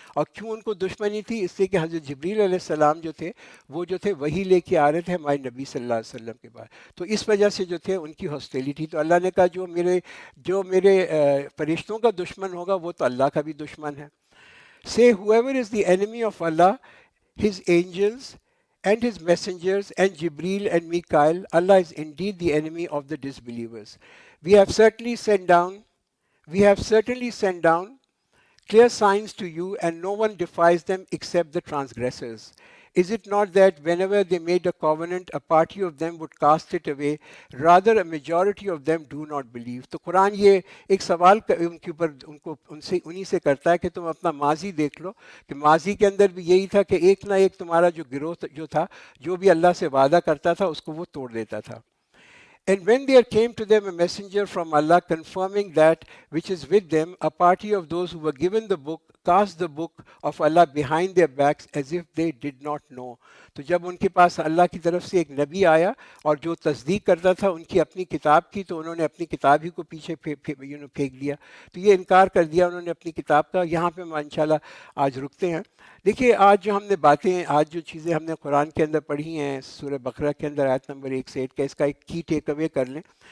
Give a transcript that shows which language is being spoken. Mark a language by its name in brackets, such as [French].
[Hindi] और क्यों उनको दुश्मनी थी? इसलिए कि हज़रत जिब्रील अलैहिस्सलाम जो थे वो जो थे वही लेके आ रहे थे हमारे नबी सल्लल्लाहु अलैहि वसल्लम के पास. तो इस वजह से जो थे उनकी हॉस्टिलिटी. तो अल्लाह ने कहा जो मेरे फरिश्तों का दुश्मन होगा वो तो अल्लाह का भी दुश्मन है. [English] Say, whoever is the enemy of Allah, his angels and his messengers and Jibreel and Mikael, Allah is indeed the enemy of the disbelievers. We have certainly sent down, we have certainly sent down clear signs to you, and no one defies them except the transgressors. Is it not that whenever they made a covenant, a party of them would cast it away, rather a majority of them do not believe? [Hindi] तो कुरान ये एक सवाल उनके ऊपर उनको उनसे उन्हीं से करता है कि तुम अपना माजी देख लो कि माजी के अंदर भी यही था कि एक ना एक तुम्हारा जो गिरोह जो था, जो भी अल्लाह से वादा करता था उसको वो तोड़ देता था. [English] And when there came to them a messenger from Allah confirming that which is with them, a party of those who were given the book cast the book of Allah behind their backs as if they did not know. [Hindi] तो जब उनके पास अल्लाह की तरफ से एक नबी आया और जो तस्दीक करता था उनकी अपनी किताब की, तो उन्होंने अपनी किताब ही को पीछे फेंक दिया. तो ये इनकार कर दिया उन्होंने अपनी किताब का. यहाँ पे हम इंशाल्लाह आज रुकते हैं. देखिए आज जो हमने बातें, आज जो चीज़ें हमने कुरान के अंदर पढ़ी हैं, सूरह बकरा के अंदर आयत नंबर 1 से 8 का, इसका एक की टेक अवे कर लें.